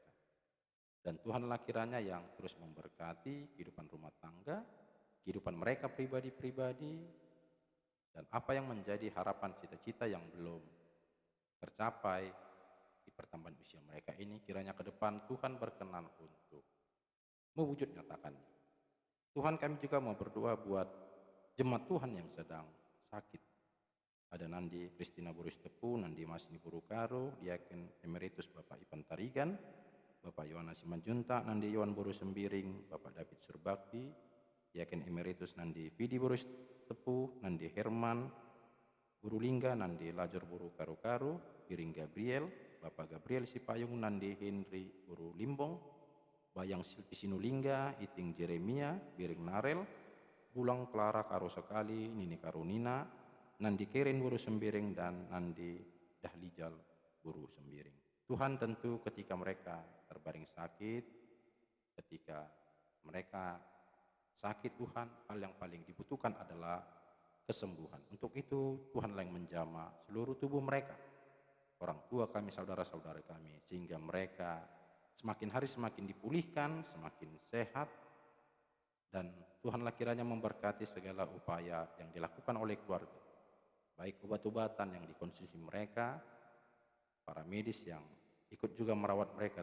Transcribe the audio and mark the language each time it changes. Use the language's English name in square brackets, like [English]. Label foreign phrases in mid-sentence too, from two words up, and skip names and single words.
[Indonesian] Dan Tuhanlah kiranya yang terus memberkati kehidupan rumah tangga, kehidupan mereka pribadi-pribadi, dan apa yang menjadi harapan cita-cita yang belum tercapai di pertambahan usia mereka ini, kiranya ke depan Tuhan berkenan untuk mewujud nyatakannya. Tuhan, kami juga mau berdoa buat jemaat Tuhan yang sedang sakit. Ada Nandi Kristina Burus Tepu, Nandi Masni Buru Karo, Diaken Emeritus Bapak Ipan Tarigan, Bapak Yohanes Simanjunta, Nandi Yohan Buru Sembiring, Bapak David Surbakti, Diaken Emeritus Nandi Vidi Burus Tepu, Nandi Herman Buru Lingga, Nandi Lajor Buru Karo-Karo, Biring Gabriel, Bapak Gabriel Sipayung, Nandi Henry Buru Limbong, Bayang Silti Sinulingga, Iting Jeremia, Biring Narel, Bulang Clara Karo Sekali, Nini Karunina, Nandi Keren Buru Sembiring, dan Nandi Dahlijal Buru Sembiring. Tuhan, tentu ketika mereka terbaring sakit, ketika mereka sakit Tuhan, hal yang paling dibutuhkan adalah kesembuhan. Untuk itu Tuhanlah yang menjamah seluruh tubuh mereka. orang tua kami, saudara-saudara kami, sehingga mereka semakin hari semakin dipulihkan, semakin sehat, dan Tuhanlah kiranya memberkati segala upaya yang dilakukan oleh keluarga, baik obat-obatan yang dikonsumsi mereka, para medis yang ikut juga merawat mereka.